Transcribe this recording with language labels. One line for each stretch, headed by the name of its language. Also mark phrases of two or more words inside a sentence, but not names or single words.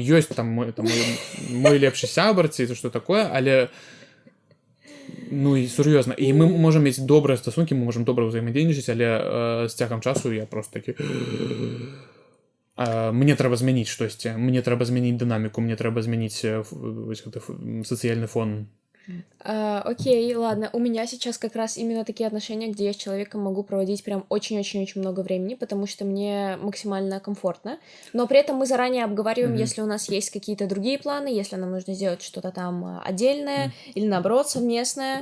Belarusian: Ёсць там мой лепшы сябар ці што такое, але ну і сур'ёзна. І мы можам мець добрыя стасункі, мы можам добра ўзаемадзейнічаць, але з цягам часу я просто такі... Мне трэба змяніць штосьці, мне трэба змяніць дынаміку, мне трэба змяніць сацыяльны фон.
Russian: Окей, ладно. У меня сейчас как раз именно такие отношения, где я с человеком могу проводить прям очень-очень-очень много времени, потому что мне максимально комфортно. Но при этом мы заранее обговариваем, если у нас есть какие-то другие планы, если нам нужно сделать что-то там отдельное или, наоборот, совместное.